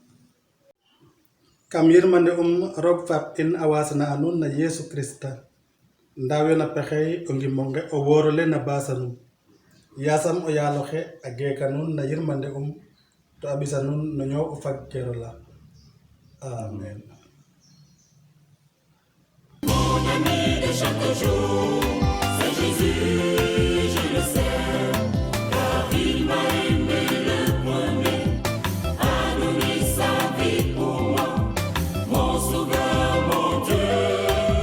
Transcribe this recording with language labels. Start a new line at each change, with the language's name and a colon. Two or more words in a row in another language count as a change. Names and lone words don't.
Serer: kam yirmande roog faap in a wasana a nuun na Yesu Krista ndawe na pexey o ngimonge o worole na basanum yasam o yaaloxe a geeka nuun na yirmande to a ɓisa nuun no ñow o fag kerola amen.
French: Mon ami de chaque jour, c'est Jésus, je le sais, car il m'a aimé le premier, a donné sa vie pour moi, mon sauveur, mon Dieu.